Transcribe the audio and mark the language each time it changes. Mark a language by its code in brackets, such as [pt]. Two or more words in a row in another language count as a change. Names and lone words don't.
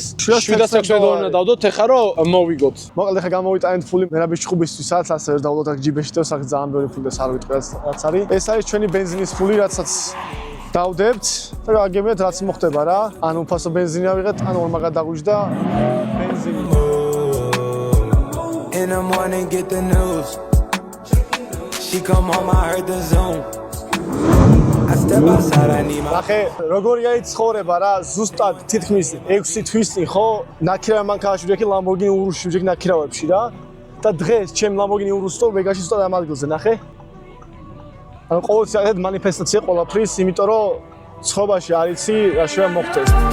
[ka] $760 დავდოთ ეხა რომ მოვიგოთ. მოკლედ ეხა გამოვიტანეთ ფული მერაბის ჭუბისთვისაც, ასე ვერ დავდოთ აქ ჯიბეში და სახე ძალიან ბევრი ფული და არ ვიტყვი რაც არის. ეს არის ჩვენი ბენზინის ფული, რაცაც დავდებთ და გაგებინეთ რაც მოხდება რა. ანუ უფასო ბენზინი ავიღეთ, ანუ ორმა გადაგვიჯდა ბენზინი. [en] In the morning, get the news. She come home, I heard the Zoom. I step outside, I need my. [ka] ახე, როგორი არის ცხოვრება რა, ზუსტად თითქმის 6 თვის წინ ხო, ნაკირავი მანქანაში ვიქი Lamborghini Urus-ში ვიქი ნაკირავებში რა. და დღეს ჩემ Lamborghini Urus-ს ვეგაში ზუსტად ამ ადგილზე ნახე. ანუ ყოველთვის მანიფესტაცია ყველაფრის, იმიტომ რომ ცხოვრებაში არ იცი რა შეიძლება მოხდეს.